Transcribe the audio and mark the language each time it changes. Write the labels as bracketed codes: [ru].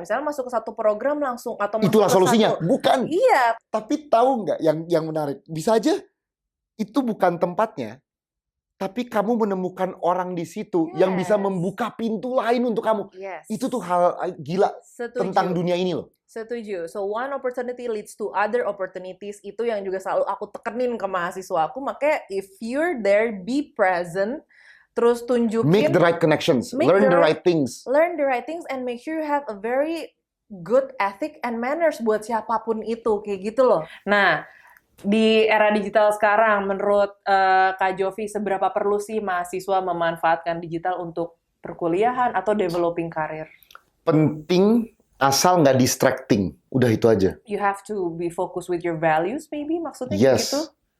[id] Misalnya masuk ke satu program langsung. Atau masuk itulah ke solusinya. Satu... Bukan. Iya. Tapi tahu nggak yang menarik? Bisa aja itu bukan tempatnya. Tapi kamu menemukan orang di situ yang bisa membuka pintu lain untuk kamu. [en] Yes. [id] Itu tuh hal gila. Setuju. Tentang dunia ini loh. Setuju. [en] So one opportunity leads to other opportunities. [id] Itu yang juga selalu aku tekenin ke mahasiswa aku. Makanya [en] if you're there, be present. [id] Terus tunjukin. [en] Make the right connections. Learn the right things. Learn the right things and make sure you have a very good ethic and manners [id] buat siapapun itu. Kayak gitu loh. Nah, di era digital sekarang, menurut Kak Jovi, seberapa perlu sih mahasiswa memanfaatkan digital untuk perkuliahan atau developing karir? Penting asal nggak distracting. Udah itu aja. [en] You have to be focused with your values, maybe [id] maksudnya kayak gitu?